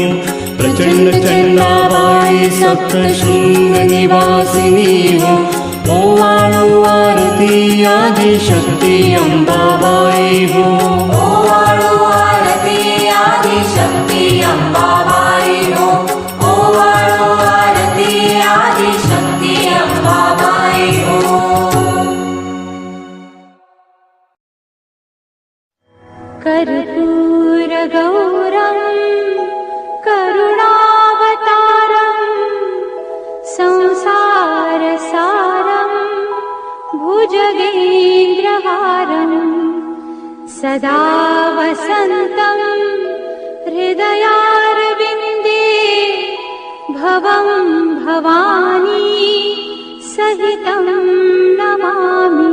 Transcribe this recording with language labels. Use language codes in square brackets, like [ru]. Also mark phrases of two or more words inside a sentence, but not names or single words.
[mr] प्रचंड चंडाबाई सप्तशृंग निवासिनी हो, ओवाळो आरती आदिशक्ती अंबाबाई हो. ओवाळो आरती आदिशक्ती अंबाबाई हो, ओवाळो आरती आदिशक्ती अंबाबाई हो. [sa] कर्पूर गौरम करुणावतारम संसार सारम भुजगेन्द्रहारम सदा वसन्तं हृदयारविन्दे भवं भवानी सहितं नमामि.